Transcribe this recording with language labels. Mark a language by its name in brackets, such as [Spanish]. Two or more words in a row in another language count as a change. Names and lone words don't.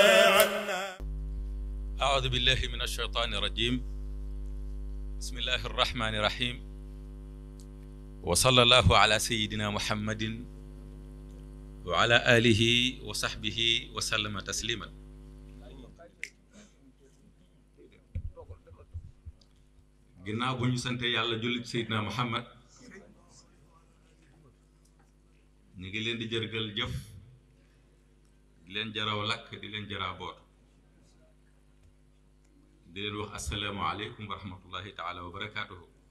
[Arabic] أعوذ بالله من الشيطان الرجيم. بسم الله الرحمن الرحيم. وصلى الله على سيدنا محمد وعلى آله وصحبه وسلم تسليما. [Wolof] ginnaaw bu ñu sante yàlla jullit Seydina Muhammad ñu ngi leen di jërgal jëf di leen jaraw lakk di leen jaraa boot di leen wax [Arabic] السلام عليكم ورحمة الله تعالى وبركاته.